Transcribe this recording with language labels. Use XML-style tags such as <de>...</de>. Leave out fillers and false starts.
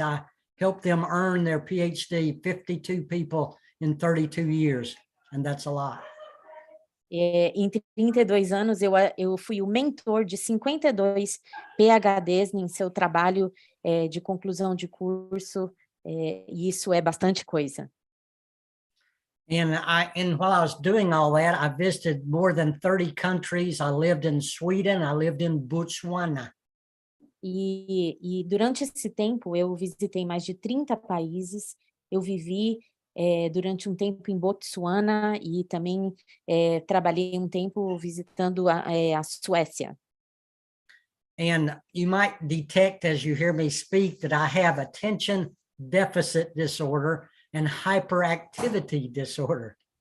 <en>I helped them earn their PhD, 52 people in 32 years, and that's a lot.</en> <pt>Em 32 anos, eu fui o mentor de 52 PhDs em seu trabalho de conclusão de curso, e isso é bastante coisa.</pt> <en>And while I was doing all that, I visited more than 30 countries. I lived in Sweden, I lived in Botswana.</en> <pt>E durante esse tempo, eu visitei mais de 30 países, eu vivi durante um tempo em Botsuana e também trabalhei um tempo visitando a Suécia.</pt> <en>And you might detect as you hear me speak that I have attention deficit disorder and hyperactivity disorder.</en>